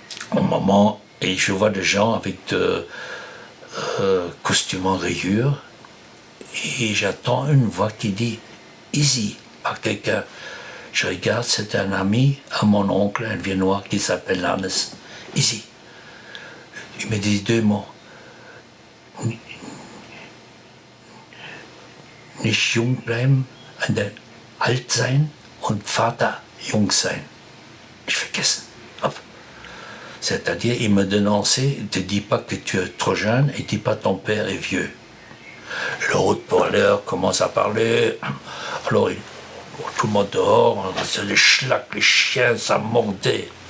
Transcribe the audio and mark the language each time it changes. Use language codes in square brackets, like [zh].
[fr] Au moment, et je vois des gens avec de costumes en rayures, et j'entends une voix qui dit « Easy » par quelqu'un. Je regarde, c'est un ami à mon oncle, un Viennois qui s'appelle Hannes. « Easy ». Il me dit 2 mots. [de] « Nicht jung bleiben, alt sein und Vater jung sein ». [fr] Je fais qu'est-ce? C'est-à-dire, il me dénonçait, ne te dis pas que tu es trop jeune et dis pas ton père est vieux. Le haut-parleur commence à parler, alors tout le monde dehors, c'est les schlacs, les chiens, ça mordait.